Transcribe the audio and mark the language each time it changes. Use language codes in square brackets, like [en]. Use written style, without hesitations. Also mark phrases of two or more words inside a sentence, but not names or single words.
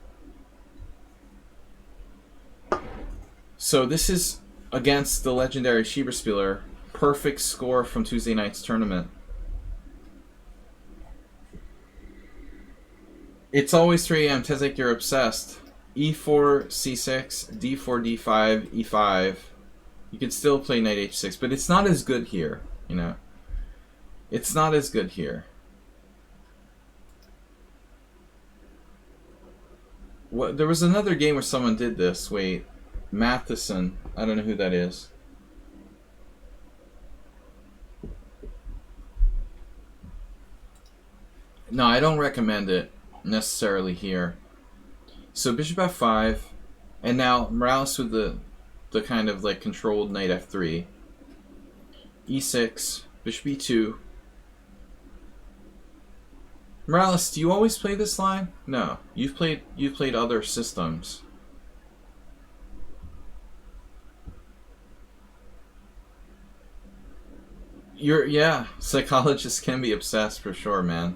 [en] So this is against the legendary Schieberspieler. Perfect score from Tuesday night's tournament. It's always 3 a.m. Tezek, you're obsessed. e4, c6, d4, d5, e5. You could still play knight h6, but it's not as good here, you know. It's not as good here. What? There was another game where someone did this. Wait, Matheson. I don't know who that is. No, I don't recommend it necessarily here. So bishop f5, and now Morales with the kind of like controlled knight f3, e6, bishop e2. Morales, do you always play this line? No, you've played other systems. Yeah, psychologists can be obsessed for sure, man.